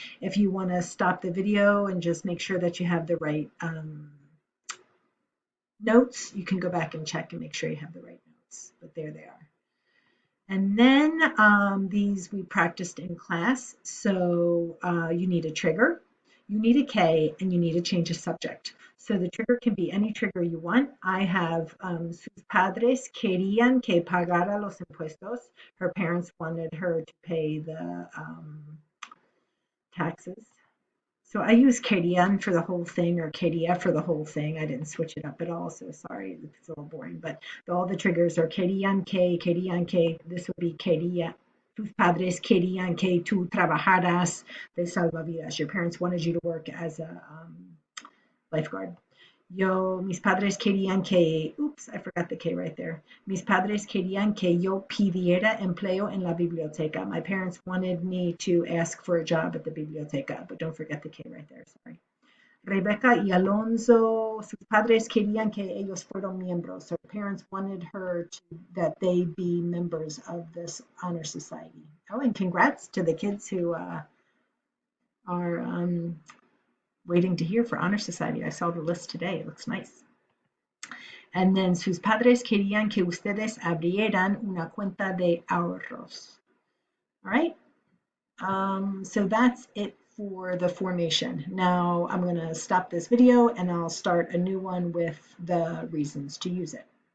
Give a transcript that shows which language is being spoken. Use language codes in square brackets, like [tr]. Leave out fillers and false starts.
[en] If you want to stop the video and just make sure that you have the right notes, you can go back and check and make sure you have the right notes, but there they are. And then these we practiced in class. So you need a trigger, you need a K, and you need a change of subject. So the trigger can be any trigger you want. I have [es] sus padres querían que pagara los impuestos. [en] Her parents wanted her to pay the taxes. So I use querían for the whole thing, or quería for the whole thing. I didn't switch it up at all, so sorry, it's a little boring. But all the triggers are querían que. This would be quería. [es] Tus padres querían que tú trabajaras de salvavidas. [en] Your parents wanted you to work as a lifeguard. [es] Mis padres querían que, [en] oops, I forgot the K right there. [es] Mis padres querían que yo pidiera empleo en la biblioteca. [en] My parents wanted me to ask for a job at the biblioteca, but don't forget the K right there, sorry. [es] Rebecca y Alonso, sus padres querían que ellos fueran miembros. [en] Her parents wanted that they be members of this honor society. Oh, and congrats to the kids who are waiting to hear for honor society. I saw the list today. It looks nice. And then [es] sus padres querían que ustedes abrieran una cuenta de ahorros. [en] All right. So that's it for the formation. Now I'm going to stop this video and I'll start a new one with the reasons to use it.